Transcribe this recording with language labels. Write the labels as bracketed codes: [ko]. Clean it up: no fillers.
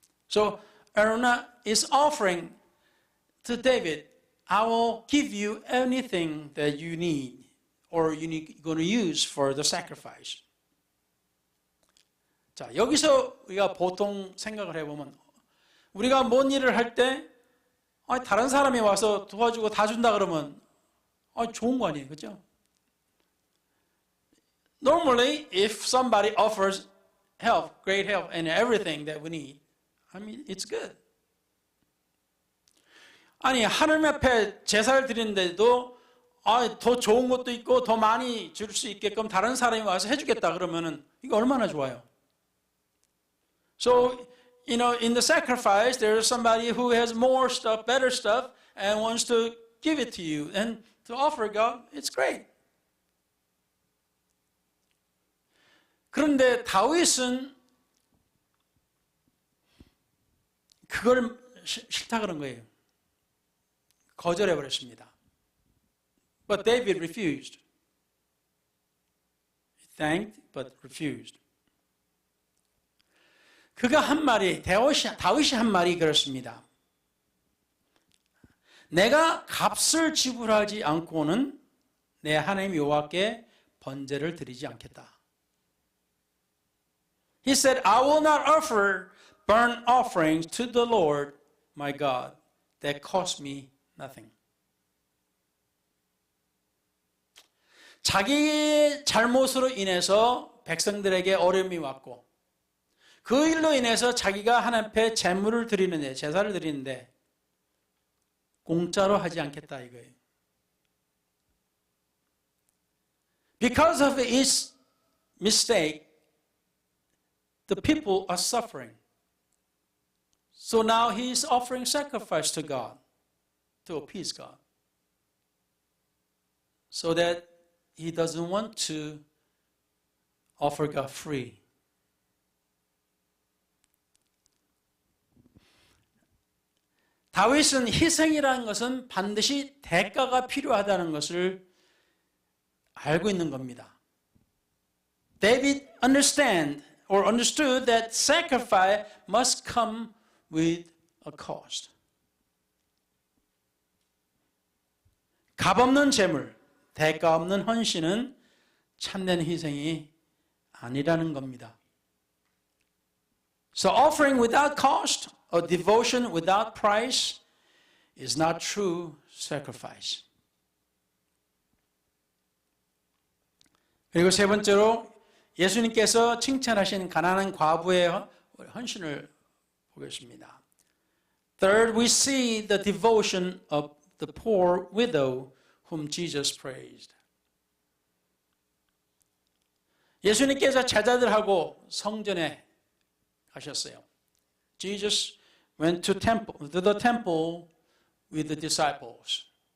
[en] So Araunah is offering to David, I will give you anything that you need or you're going to use for the sacrifice. [ko] 자, 여기서 우리가 보통 생각을 해보면 우리가 뭔 일을 할 때 다른 사람이 와서 도와주고 다 준다 그러면 좋은 거 아니에요, 그렇죠? [en] Normally, if somebody offers help, great help, and everything that we need, I mean, it's good. [ko] 아니, 하나님 앞에 제사를 드리는데도 더 좋은 것도 있고 더 많이 줄 수 있게끔 다른 사람이 와서 해주겠다 그러면은 이거 얼마나 좋아요. [en] So, in the sacrifice, there is somebody who has more stuff, better stuff, and wants to give it to you and to offer God. It's great. [ko] 그런데 다윗은 그걸 싫다 그런 거예요. 거절해 버렸습니다. [en] But David refused. He thanked, but refused. [ko] 그가 한 말이, 다윗이 한 말이 그렇습니다. 내가 값을 지불하지 않고는 내 하나님 여호와께 번제를 드리지 않겠다. [en] He said, I will not offer burnt offerings to the Lord my God that cost me nothing. [ko] 자기의 잘못으로 인해서 백성들에게 어려움이 왔고 그 일로 인해서 자기가 하나님 앞에 제물을 드리는데 제사를 드리는데 공짜로 하지 않겠다 이거예요. [en] Because of his mistake, the people are suffering. So now he is offering sacrifice to God, to appease God. So that he doesn't want to offer God free. [ko] 다윗은 희생이라는 것은 반드시 대가가 필요하다는 것을 알고 있는 겁니다. [en] David understood that sacrifice must come with a cost. [ko] 값없는 제물, 대가 없는 헌신은 참된 희생이 아니라는 겁니다. [en] So offering without cost or devotion without price is not true sacrifice. [ko] 그리고 세 번째로 예수님께서 칭찬하신 가난한 과부의 헌신을 보겠습니다. [en] Third, we see the devotion of the poor widow whom Jesus praised. [ko] 예수님께서 제자들하고 성전에 가셨어요. [en] Jesus went to the temple with the disciples.